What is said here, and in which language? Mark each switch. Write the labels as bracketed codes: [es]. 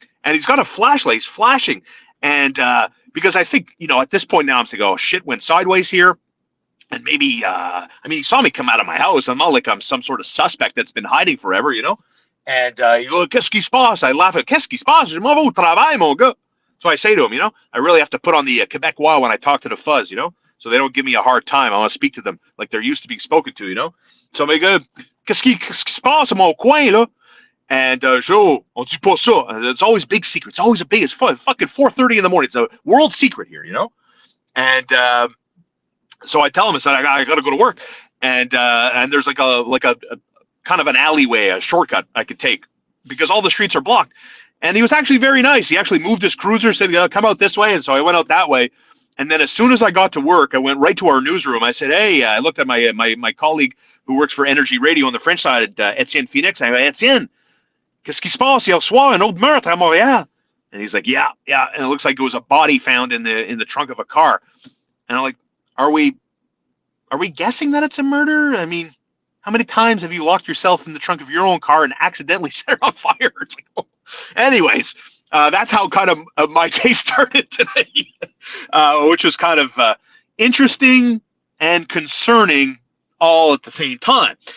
[en] And he's got a flashlight. He's flashing. And because I think, at this point now I'm thinking, oh, shit went sideways here. And maybe, he saw me come out of my house. I'm not like I'm some sort of suspect that's been hiding forever, And he goes, [fr] qu'est-ce qui se passe? [en] I laugh at, [fr] qu'est-ce qui se passe? Je m'en vais au travail, mon gars. [en] So I say to him, I really have to put on the Quebecois when I talk to the fuzz, so they don't give me a hard time. I want to speak to them like they're used to being spoken to, So I'm like, [fr] qu'est-ce qui se passe à mon coin, là? [en] And Joe, [fr] on dit pas ça. [en] It's always big secret. It's always it's fucking 4:30 in the morning. It's a world secret here, And so I tell him, I said, I got to go to work. And there's like a kind of an alleyway, a shortcut I could take because all the streets are blocked. And he was actually very nice. He actually moved his cruiser, said, come out this way. And so I went out that way. And then as soon as I got to work, I went right to our newsroom. I said, hey, I looked at my colleague who works for Energy Radio on the French side, Etienne Phoenix. I went, [fr] Etienne, qu'est-ce qui se passe hier soir? Un autre meurtre à Montréal. [en] And he's like, yeah. And it looks like it was a body found in the trunk of a car. And I'm like, are we guessing that it's a murder? I mean, how many times have you locked yourself in the trunk of your own car and accidentally set it on fire? It's like, oh. Anyways, that's how kind of my case started today, which was kind of interesting and concerning all at the same time.